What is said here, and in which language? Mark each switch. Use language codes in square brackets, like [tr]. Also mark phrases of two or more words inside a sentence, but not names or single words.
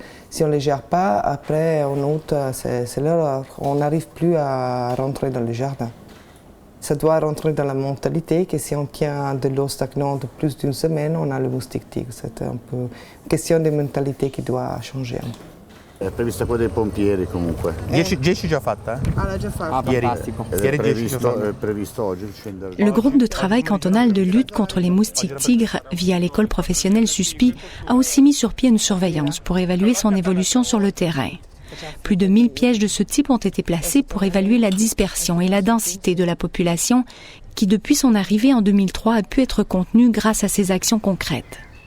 [fr] Si on ne les gère pas, après, en août, c'est l'erreur. On n'arrive plus à rentrer dans le jardin. Ça doit rentrer dans la mentalité que si on tient de l'eau stagnante plus d'1 semaine, on a le moustique tigre. C'est un peu une question de mentalité qui doit changer. [it] È prevista quella dei pompieri comunque. 10 già fatta? Ah, l'ha già fatta. Ieri è previsto oggi. [fr] Le groupe de travail cantonal de lutte contre les moustiques tigres via l'école professionnelle SUSPI a aussi mis sur pied une surveillance pour évaluer son évolution sur le terrain. Plus de 1000 pièges de ce type ont été placés pour évaluer la dispersion et la densité de la population qui, depuis son arrivée en 2003, a pu être contenue grâce à ces actions concrètes.